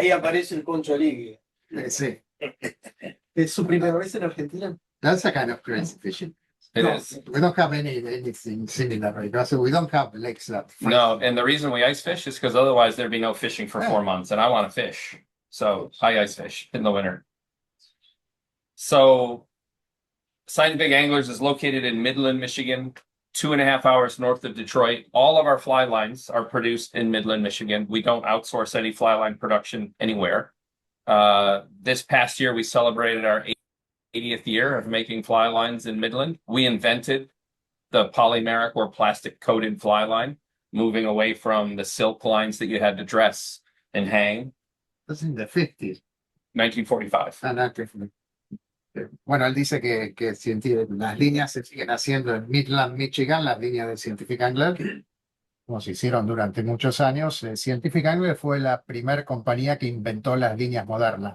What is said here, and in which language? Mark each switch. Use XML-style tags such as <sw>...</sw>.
<es>ahí aparece el Concho Ligue. Sí. ¿Es su primera vez en Argentina?</es> <en>That's a kind of crazy fishing. It No. is. We don't have anything similar right now. So we don't have lakes that freeze. No, and the reason we ice fish is because otherwise there'd be no fishing for 4 months, and I want to fish. So I ice fish in the winter. So Scientific Anglers is located in Midland, Michigan, 2.5 hours north of Detroit. All of our fly lines are produced in Midland, Michigan. We don't outsource any fly line production anywhere. This past year, we celebrated our 80th year of making fly lines in Midland. We invented the polymeric or plastic coated fly line, moving away from the silk lines that you had to dress and hang. That's in the 50s. 1945.</en> <es>Ah, no, bueno, él dice que las líneas se siguen haciendo en Midland, Michigan, las líneas de Scientific Angler, como se hicieron durante muchos años. Scientific Angler fue la primera compañía que inventó las líneas modernas.</es>